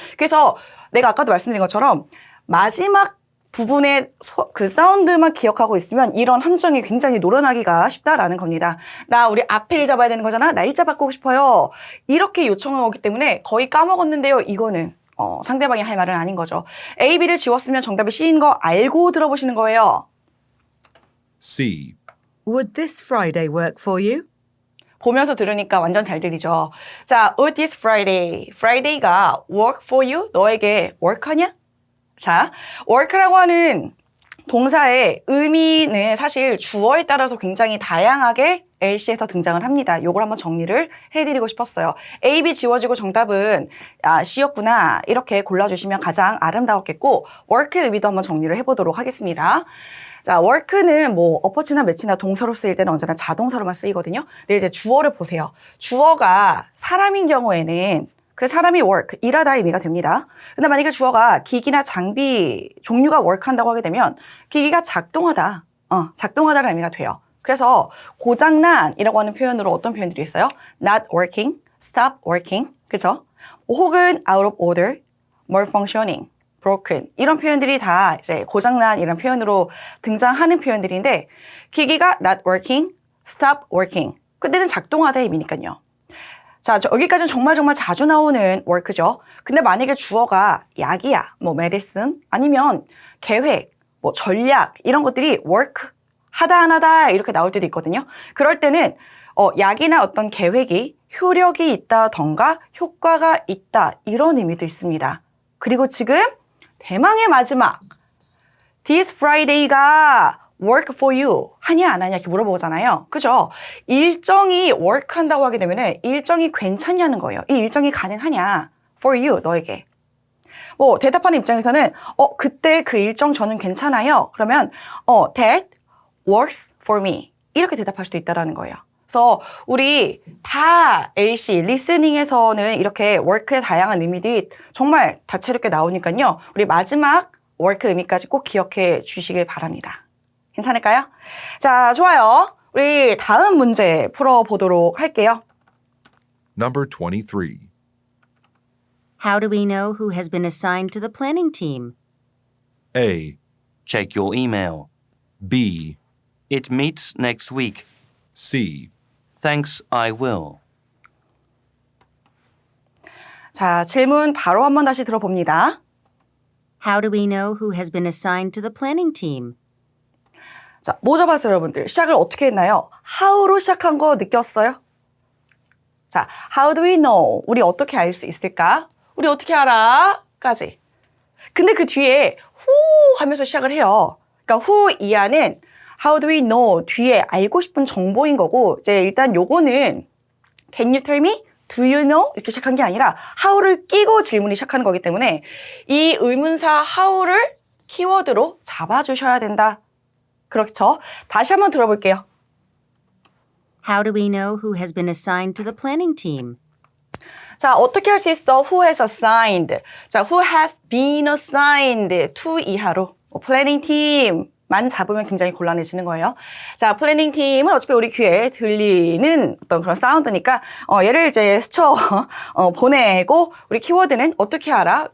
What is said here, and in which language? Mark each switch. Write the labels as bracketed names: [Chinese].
[Korean] 그래서 내가 아까도 말씀드린 것처럼 마지막 부분의 그 사운드만 기억하고 있으면 이런 함정이 굉장히 노련하기가 쉽다라는 겁니다. 나 우리 앞에를 잡아야 되는 거잖아. 날짜 바꾸고 싶어요. 이렇게 요청한 거기 때문에 거의 까먹었는데요. 이거는 상대방이 할 말은 아닌 거죠. A, B를 지웠으면 정답이 C인 거 알고 들어보시는 거예요. [English] C. Would this Friday work for you? [Korean] 보면서 들으니까 완전 잘 들리죠. [English] 자, would this Friday. Friday가 work for you? [Korean] 너에게 work하냐? 자, work라고 하는 동사의 의미는 사실 주어에 따라서 굉장히 다양하게 LC에서 등장을 합니다. 요걸 한번 정리를 해드리고 싶었어요. A, B 지워지고 정답은 C였구나 이렇게 골라주시면 가장 아름다웠겠고 work의 의미도 한번 정리를 해보도록 하겠습니다. 자, work는 어퍼치나 매치나 동사로 쓰일 때는 언제나 자동사로만 쓰이거든요. 근데 이제 주어를 보세요. 주어가 사람인 경우에는 그 사람이 work, 일하다 의미가 됩니다. 근데 만약에 주어가 기기나 장비 종류가 work한다고 하게 되면 기기가 작동하다, 작동하다라는 의미가 돼요. 그래서 고장난이라고 하는 표현으로 어떤 표현들이 있어요? [English] Not working, stop working, 그죠? [Korean] 혹은 [English] out of order, [Korean] malfunctioning, broken 이런 표현들이 다 이제 고장난 이런 표현으로 등장하는 표현들인데 기기가 [English] not working, stop working [Korean] 그때는 작동하다의 의미니까요. 자, 여기까지는 정말 자주 나오는 work죠. 근데 만약에 주어가 약이야, medicine 아니면 계획, 전략 이런 것들이 work 하다 안 하다 이렇게 나올 때도 있거든요. 그럴 때는 약이나 어떤 계획이 효력이 있다던가 효과가 있다 이런 의미도 있습니다. 그리고 지금 대망의 마지막 This Friday가 work for you 하냐 안 하냐 이렇게 물어보잖아요. 그죠? 일정이 work 한다고 하게 되면 일정이 괜찮냐는 거예요. 이 일정이 가능하냐 for you 너에게. 뭐 대답하는 입장에서는 그때 그 일정 저는 괜찮아요. [English] 그러면 that works for me. [Korean] 이렇게 대답할 수도 있다라는 거예요. 그래서 우리 다 LC, 리스닝에서는 이렇게 work의 다양한 의미들이 정말 다채롭게 나오니까요. 우리 마지막 work 의미까지 꼭 기억해 주시길 바랍니다. 괜찮을까요? 자, 좋아요. 우리 다음 문제 풀어보도록 할게요. [English] Number 23. How do we know who has been assigned to the planning team? A, Check your email. B, It meets next week. C, Thanks, I will. [Korean] 자, 질문 바로 한번 다시 들어봅니다. [English] How do we know who has been assigned to the planning team? [Korean] 자, 뭐 잡았어요, 여러분들? 시작을 어떻게 했나요? how로 시작한 거 느꼈어요? [English] 자, how do we know? [Korean] 우리 어떻게 알 수 있을까? 우리 어떻게 알아? 까지. 근데 그 뒤에 who 하면서 시작을 해요. 그러니까 who 이하는 [English] how do we know [Korean] 뒤에 알고 싶은 정보인 거고, 이제 일단 요거는 [English] can you tell me? Do you know? [Korean] 이렇게 시작한 게 아니라 how를 끼고 질문이 시작하는 거기 때문에 이 의문사 how를 키워드로 잡아주셔야 된다. 그렇죠? 다시 한번 들어볼게요. [English] How do we know who has been assigned to the planning team? [Korean] 자, 어떻게 할 수 있어? [English] Who has assigned? [Korean] 자, [English] who has been assigned to [Korean] 이하로 planning team만 잡으면 굉장히 곤란해지는 거예요. 자, 플래닝 팀은 어차피 우리 귀에 들리는 어떤 그런 사운드니까 얘를 이제 스쳐 보내고 우리 키워드는 어떻게 알아?